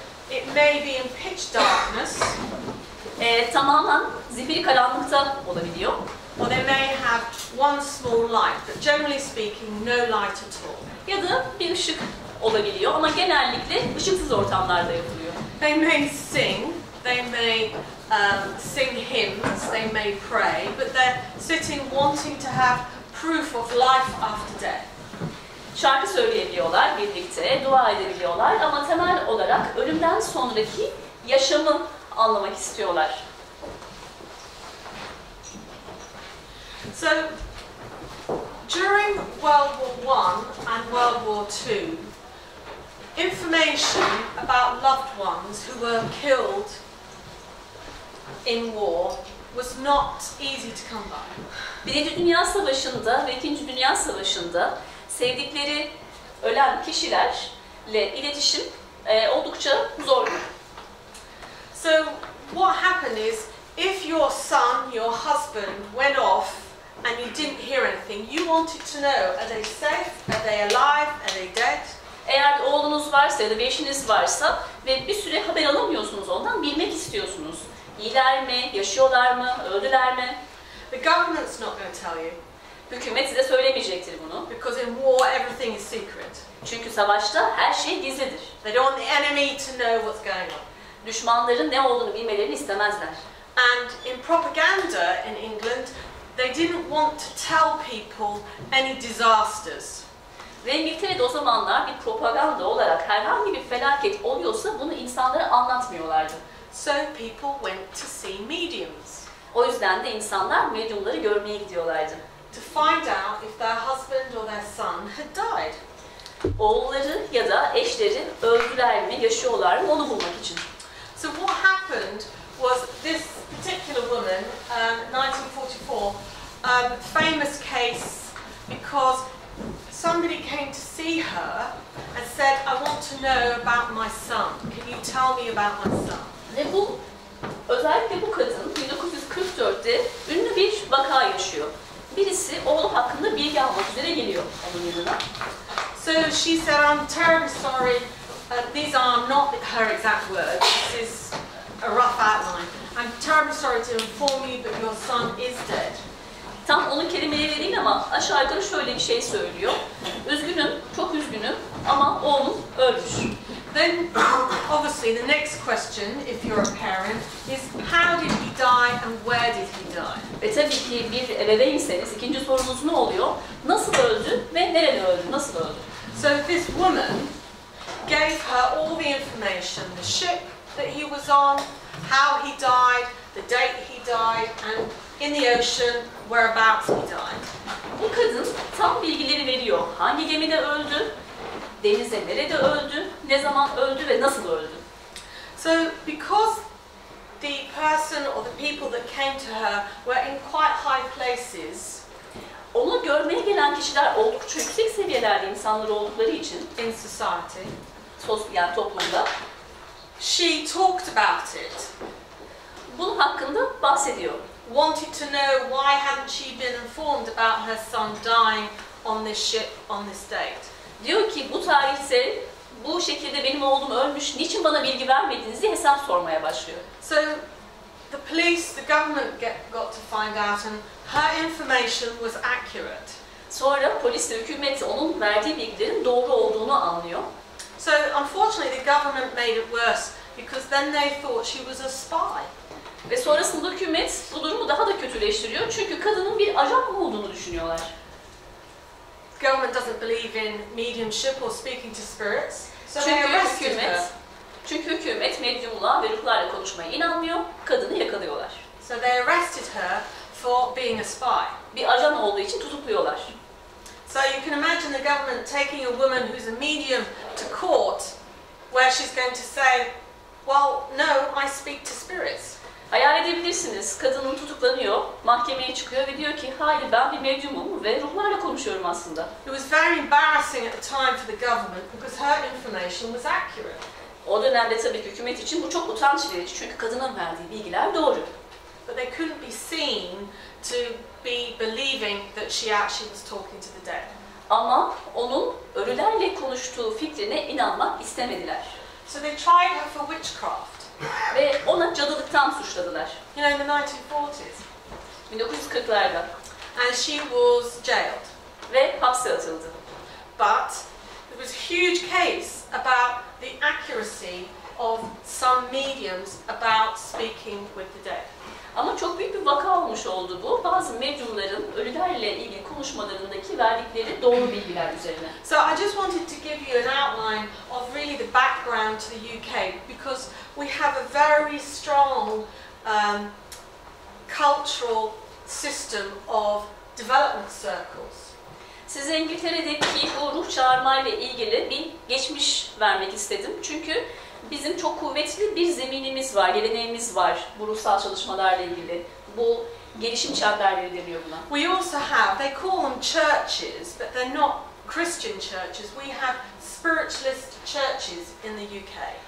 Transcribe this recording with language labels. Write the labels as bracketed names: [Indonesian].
[English] It may be in pitch darkness, [Turkish] tamamen zifiri karanlıkta olabiliyor. [English] or they may have one small light, but generally speaking, no light at all. [Turkish] Ya da bir ışık olabiliyor ama genellikle ışıksız ortamlarda yapılıyor. [English] They may sing, they may sing hymns, they may pray, but they're sitting wanting to have proof of life after death. [Turkish] Şarkı söyleyebiliyorlar birlikte, dua edebiliyorlar ama temel olarak ölümden sonraki yaşamı anlamak istiyorlar. [English] So, during World War I and World War II, information about loved ones who were killed in war was not easy to come by. [Turkish] Birinci Dünya Savaşı'nda ve İkinci Dünya Savaşı'nda sevdikleri ölen kişilerle iletişim oldukça zordu. [English] So what happened is, if your son, your husband went off and you didn't hear anything, you wanted to know, are they safe, are they alive, are they dead? [Turkish] Eğer oğlunuz varsa ya da bir eşiniz varsa ve bir süre haber alamıyorsunuz ondan, bilmek istiyorsunuz. İyiler mi, yaşıyorlar mı, öldüler mi? [English] The government's not going to tell you. [Turkish] Hükümet size söylemeyecektir bunu. [English] Because in war everything is secret. [Turkish] Çünkü savaşta her şey gizlidir. [English] They don't want the enemy to know what's going on. [Turkish] Düşmanların ne olduğunu bilmelerini istemezler. [English] And in propaganda in England, they didn't want to tell people any disasters. [Turkish] Ve İngiltere'de o zamanlar bir propaganda olarak herhangi bir felaket oluyorsa bunu insanlara anlatmıyorlardı. [English] So people went to see mediums. [Turkish] O yüzden de insanlar medyumları görmeye gidiyorlardı. [English] To find out if their husband or their son had died. [Turkish] Oğulları ya da eşleri öldüler mi, yaşıyorlar mı onu bulmak için. [English] So what happened was this particular woman, 1944, famous case because somebody came to see her and said, I want to know about my son. Can you tell me about my son? [Turkish] Ve bu, özellikle bu kadın 1944'te ünlü bir vaka yaşıyor. Birisi oğlu hakkında bilgi almak üzere geliyor onun yanına. [English] So she said, I'm terribly sorry, these are not her exact words, this is a rough outline. I'm terribly sorry to inform you that your son is dead. [Turkish] Tam onun kelimeleri değil ama aşağı yukarı şöyle bir şey söylüyor. Üzgünüm, çok üzgünüm ama oğlum ölmüş. [English] Then, obviously, the next question, if you're a parent, is how did he die and where did he die? [Turkish] Ve tabii ki bir ebeveynseniz ikinci sorunuz ne oluyor? Nasıl öldü ve nerede öldü, nasıl öldü? [English] So this woman gave her all the information, the ship that he was on, how he died, the date he died, and in the ocean, whereabouts he died. [Turkish] Bu kadın tam bilgileri veriyor. Hangi gemide öldü, denizde nerede öldü, ne zaman öldü ve nasıl öldü? [English] So because the person or the people that came to her were in quite high places [Turkish] Onu görmeye gelen kişiler oldukça yüksek seviyelerde insanlar oldukları için [English] in society, [Turkish] yani toplumda [English] she talked about it. [Turkish] bunun hakkında bahsediyor. [English] Wanted to know why hadn't she been informed about her son dying on this ship on this date. [Turkish] Diyor ki bu tarihte bu şekilde benim oğlum ölmüş, niçin bana bilgi vermediniz diye hesap sormaya başlıyor. [English] So the police, the government got to find out and her information was accurate. [Turkish] Sonra polis ve hükümet de onun verdiği bilgilerin doğru olduğunu anlıyor. [English] So unfortunately the government made it worse because then they thought she was a spy. [Turkish] Ve sonrasında hükümet bu durumu daha da kötüleştiriyor çünkü kadının bir ajan olduğunu düşünüyorlar. [English] The government doesn't believe in mediumship or speaking to spirits. So they arrested her. [Turkish] Çünkü hükümet medyumluğa ve ruhlarla konuşmaya inanmıyor, kadını yakalıyorlar. [English] So they arrested her for being a spy. [Turkish] Bir ajan olduğu için tutukluyorlar. [English] So you can imagine the government taking a woman who's a medium to court where she's going to say, well, no, I speak to spirits. [Turkish] Hayal edebilirsiniz, kadının tutuklanıyor, mahkemeye çıkıyor ve diyor ki hayır ben bir medyumum ve ruhlarla konuşuyorum aslında. [English] It was very embarrassing at the time for the government because her information was accurate. [Turkish] O dönemde tabii ki hükümet için bu çok utanç verici çünkü kadının verdiği bilgiler doğru. [English] But they couldn't be seen to be believing that she actually was talking to the dead. [Turkish] Ama onun ölülerle konuştuğu fikrine inanmak istemediler. [English] So they tried her for witchcraft. [Turkish] Ve ona cadılıktan suçladılar. [English] You know, in the 1940s. [Turkish] 1940'larda. [English] And she was jailed. [Turkish] Ve hapse atıldı. [English] But there was a huge case about the accuracy of some mediums about speaking with the dead. [Turkish] Ama çok büyük bir vaka olmuş oldu bu. Bazı medyumların ölülerle ilgili konuşmalarındaki verdikleri doğru bilgiler üzerine. [English] So I just wanted to give you an outline of really the background to the UK because we have a very strong cultural system of development circles. [Turkish] Size İngiltere'deki bu ruh çağırmayla ilgili bir geçmiş vermek istedim. Çünkü bizim çok kuvvetli bir zeminimiz var, geleneğimiz var bu ruhsal çalışmalarla ilgili. Bu gelişim çemberleri deniyor buna. [English] We also have, they call them churches, but they're not Christian churches. We have spiritualist churches in the UK.